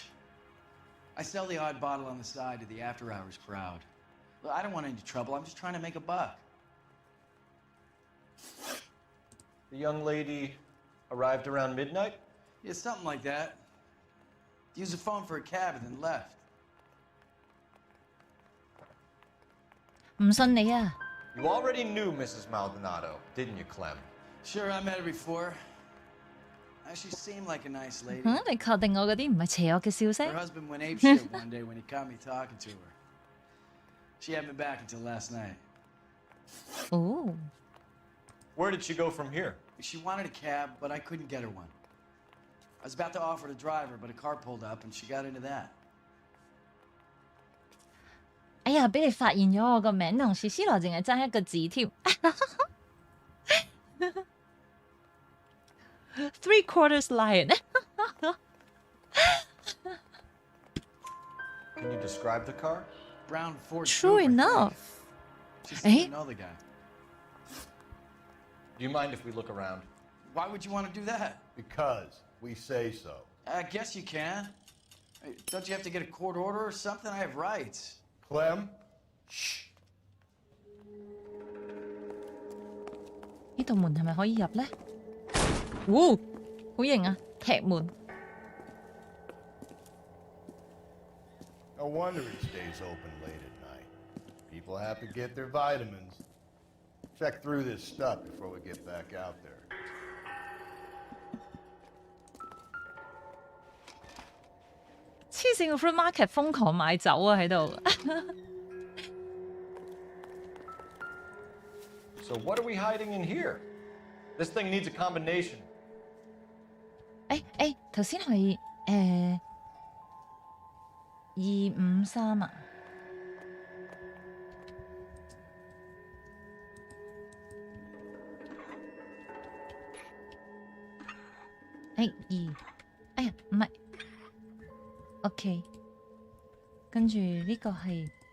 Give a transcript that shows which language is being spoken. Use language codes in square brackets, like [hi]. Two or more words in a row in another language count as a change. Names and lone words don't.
[en] I sell the odd bottle on the side to the after-hours crowd. Look, I don't want any trouble. I'm just trying to make a buck. The young lady arrived around midnight? Yeah, something like that. Used the phone for a cab and then left. [yue] 唔信你啊！ [en] You already knew Mrs. Maldonado, didn't you, Clem? Sure, I met her before. She seemed like a nice lady. [yue] 你確定我嗰啲唔係邪惡嘅笑聲 [en] Her husband went apeshit one day when he caught me talking to her. She had me back until last night. Oh. Where did she go from here? She wanted a cab, but I couldn't get her one. I was about to offer to drive her, but a car pulled up and she got into that. [yue] 哎呀，俾你發現咗我個名同史斯羅淨係爭一個字添。3/4 lion. [en] Can you describe the car? Brown Ford. True enough. She seemed to know the guy. Do you mind if we look around? Why would you want to do that? Because we say so. I guess you can. Hey, don't you have to get a court order or something? I have rights. Clem? Shh. [yue] 呢道門係咪可以入呢？哇，好型啊！踢門。 [en] No wonder he stays open late at night. People have to get their vitamins. Check through this stuff before we get back out there. [yue] 黐線個 [en] fruit market [yue] 瘋狂買酒啊喺度。 [en] So what are we hiding in here? This thing needs a combination. [yue] 頭先係253啊。哎呀，唔係 ，OK， 跟住呢個係